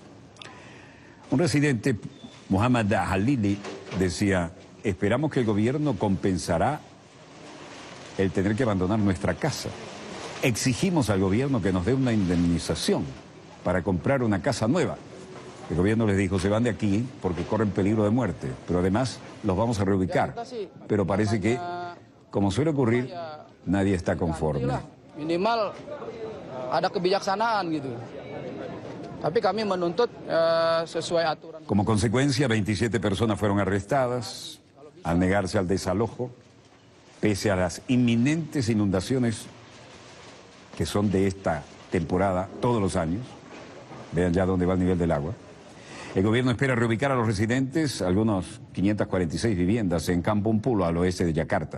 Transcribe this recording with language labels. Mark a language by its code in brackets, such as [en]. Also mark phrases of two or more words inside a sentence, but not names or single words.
[es] Un residente, Muhammad Halili, decía: esperamos que el gobierno compensará el tener que abandonar nuestra casa. Exigimos al gobierno que nos dé una indemnización para comprar una casa nueva. El gobierno les dijo: se van de aquí porque corren peligro de muerte, pero además los vamos a reubicar. Pero parece que, como suele ocurrir, nadie está conforme. [id] Minimal ada kebijaksanaan gitu. Tapi kami menuntut sesuai aturan. [es] Como consecuencia, 27 personas fueron arrestadas al negarse al desalojo, pese a las inminentes inundaciones que son de esta temporada todos los años. Vean ya dónde va el nivel del agua. El gobierno espera reubicar a los residentes, algunos 546 viviendas en Kampung Pulo, al oeste de Yakarta.